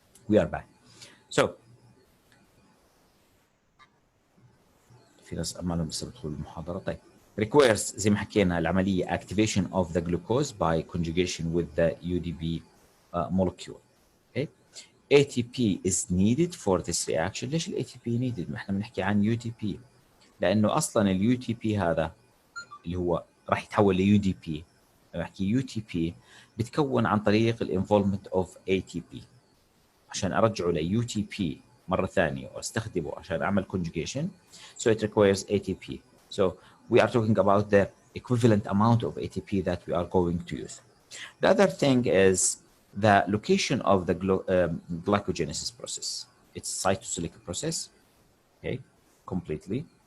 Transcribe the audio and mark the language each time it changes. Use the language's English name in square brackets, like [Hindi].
[English] We are back. [Arabic] So في ناس ما لهم لسه بدخلوا المحاضرة. [English] طيب requires زي ما حكينا العملية activation of the glucose by conjugation with the UDP molecule. Okay. ATP is needed for this reaction. [Arabic] ليش ال ATP needed؟ ما احنا بنحكي عن UTP، لأنه أصلاً ال UTP هذا اللي هو راح يتحول ل UDP. لما بحكي UTP بتكون عن طريق ال involvement of ATP. عشان أرجعه ل UTP مرة ثانية واستخدمه عشان أعمل conjugation. [English] So it requires ATP. So we are talking about the equivalent amount of ATP that we are going to use. The other thing is the location of the glycogenesis process. It's cytosolic process, okay, completely.